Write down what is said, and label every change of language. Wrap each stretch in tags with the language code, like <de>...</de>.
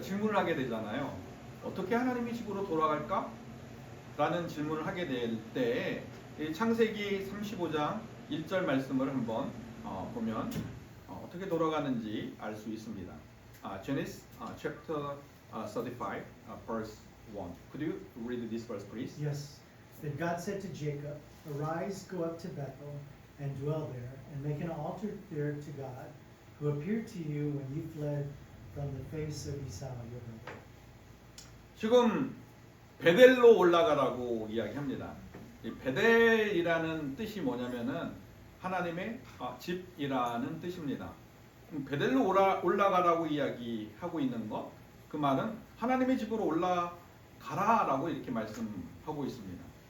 <ko>질문을 하게 되잖아요. 어떻게 하나님의 집으로 돌아갈까? 라는 질문을 하게 될 때 창세기 35장 1절 말씀을 한번 보면 어떻게 돌아가는지 알 수 있습니다.</ko> <en>Genesis chapter 35 verse 1. Could you read this verse please? Yes. Then God said to Jacob, "Arise, go up to Bethel, and dwell there, and make an altar there to God, who appeared to you when you fled from the face of Esau your brother."</en> <ko>지금 베델로 올라가라고 이야기합니다. 이 베델이라는 뜻이 뭐냐면은 하나님의 집이라는 뜻입니다. 베델로 올라가라고 이야기하고 있는 것, 그 말은 하나님의 집으로 올라가라라고 이렇게 말씀하고 있습니다.</ko>